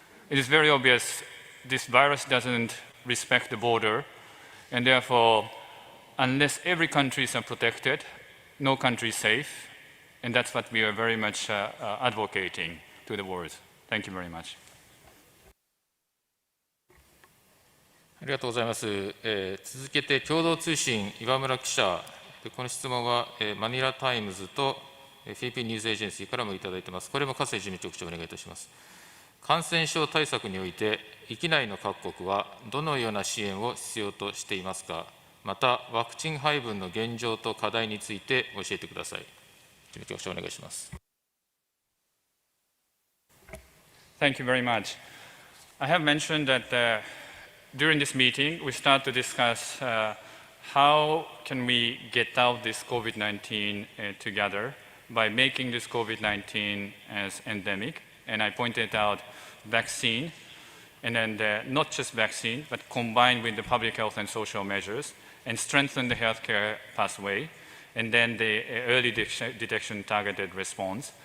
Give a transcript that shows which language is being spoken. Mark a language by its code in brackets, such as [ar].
[en] It is very obvious this virus doesn't respect the border, and therefore, unless every country is protected, no country is safe, and that's what we are very much advocating to the world. Thank you very much. [ja] ありがとうございます。続けて共同通信岩村記者、この質問はマニラタイムズとフィリピンニュースエージェンシーからもいただいています。これも笠井事務局長お願いいたします。感染症対策において域内の各国はどのような支援を必要としていますか。またワクチン配分の現状と課題について教えてください。事務局長お願いします。 [en] Thank you very much. I have mentioned that during this meeting, we start to discuss how can we get out this COVID-19 together by making this COVID-19 as endemic. And I pointed out vaccine, and then not just vaccine, but combined with the public health and social measures, and strengthen the healthcare pathway, and then the early detection targeted response.